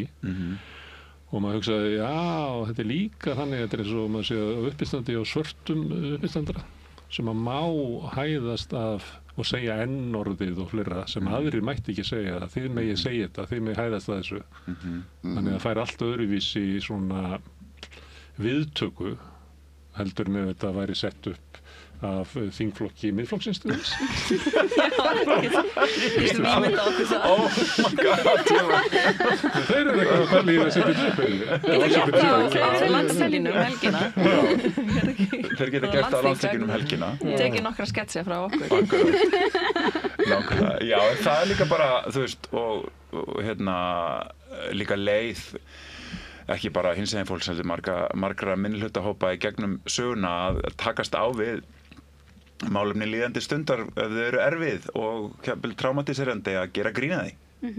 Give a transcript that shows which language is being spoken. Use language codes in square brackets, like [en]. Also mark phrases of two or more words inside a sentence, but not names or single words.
[is] Og maður hugsaði, já, þetta er líka þannig, þetta er eins og maður sé að uppistandi á svörtum uppistandara sem að má hæðast af og segja ennorðið og fleira sem aðrir mætti ekki segja það. Þið megið segja þetta, þið megið hæðast að þessu. Þannig að það fær allt öðruvísi svona viðtöku heldur með þetta væri sett upp af þingflokki Miðflokksins til þess. Ég sem ímynda okkur það. [en] Oh my god, [is] Þeir eru eitthvað að bæla í að setja upp. Landsþinginu helgina. Þeir geta gert það á landsþinginu helgina. Tekið nokkra sketsi frá okkur. Nákvæmlega. Já, það er líka bara, þú veist, og líka leið ekki bara hinsegin fólks heldur margra minnihlutahópa í gegnum söguna að takast á við málefni líðandi stundar ef þau eru erfið og traumatiserandi að gera grín að því.